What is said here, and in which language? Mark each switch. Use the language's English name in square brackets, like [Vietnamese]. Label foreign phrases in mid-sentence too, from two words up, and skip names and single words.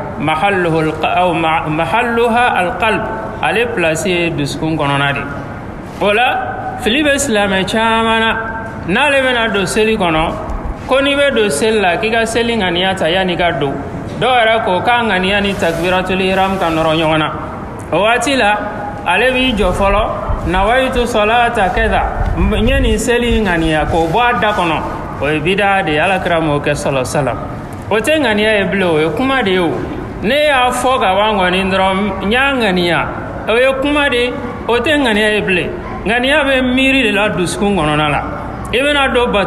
[Arabic] محلها القلب [Bambara] ale place ye dusukun kɔnɔna de o la fili bɛ silamɛ caman na n'ale bɛna don seli kɔnɔ ko n'i bɛ don seli la k'i ka seli ŋaniya ta yanni ka don dɔw yɛrɛ ko k'a ŋaniya ni [Arabic] تكبيرة الإحرام [Bambara] ka nɔrɔ ɲɔgɔn na o waati la ale bi jɔ fɔlɔ [Arabic] نويت صلاة كذا [Bambara] n ye nin seli ŋaniya k'o bɔ a da kɔnɔ o ye bidaa de ye alakira m'o kɛ sɔlɔ salam o tɛ ŋaniya ye bilen o ye kuma de ye o ne y'a fɔ ka ban kɔni dɔrɔn n y'a ŋaniya o ye kuma de o tɛ ŋaniya ye bilen ŋaniya bɛ miiri de la dusukun kɔnɔna la i bɛna don bato